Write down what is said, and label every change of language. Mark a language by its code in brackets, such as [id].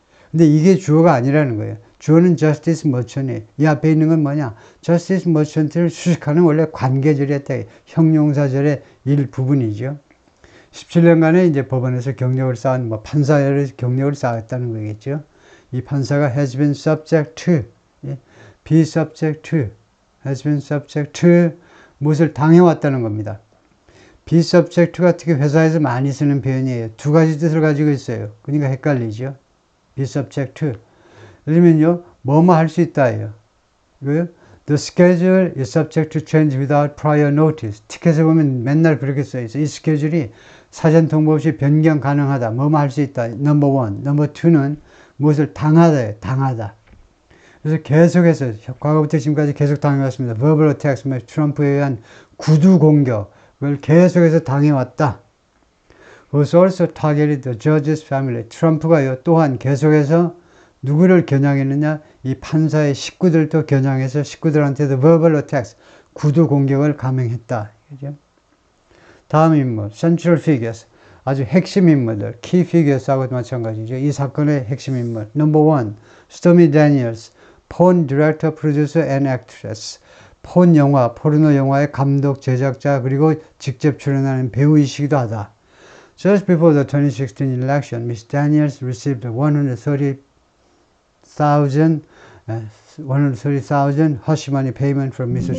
[ko] 근데 이게 주어가 아니라는 거예요. 주어는 Justice Merchant이. 이 앞에 있는 건 뭐냐? Justice Merchant를 수식하는 원래 관계절이었다. 형용사절의 일부분이죠. 17년간에 이제 법원에서 경력을 쌓은 판사의 경력을 쌓았다는 거겠죠. [en] 이 판사가 has been subject to, be subject to, has been subject to [ko] 무엇을 당해왔다는 겁니다. [en] be subject to [ko] 가 특히 회사에서 많이 쓰는 표현이에요. 두 가지 뜻을 가지고 있어요. 그러니까 헷갈리죠. [en] be subject to. [ko] 예를 들면요, 뭐뭐 할 수 있다예요. 이거요. [en] The schedule is subject to change without prior notice. [ko] 티켓에 보면 맨날 그렇게 써있어요. 이 스케줄이 사전 통보 없이 변경 가능하다. 뭐뭐 할 수 있다. 넘버 원. 넘버 투는 무엇을 당하다예요. 당하다. 그래서 계속해서 과거부터 지금까지 계속 당해왔습니다. [en] verbal attacks, [ko] 트럼프에 의한 구두 공격을 계속해서 당해왔다. [en] Was also targeted the judge's family. [ko] 트럼프가요, 또한 계속해서 누구를 겨냥했느냐? 이 판사의 식구들도 겨냥해서 식구들한테도 [en] verbal attacks, [ko] 구두 공격을 감행했다. 그죠? 다음 인물, [en] central figures, [ko] 아주 핵심 인물들, [en] key figures [ko] 하고도 마찬가지죠. 이 사건의 핵심 인물. [en] Number one, Stormy Daniels, porn director, producer and actress. [ko] 폰 영화, 포르노 영화의 감독, 제작자, 그리고 직접 출연하는 배우이시기도 하다. [en] Just before the 2016 election, Ms. Daniels received $130,000 hush money payment from Mr.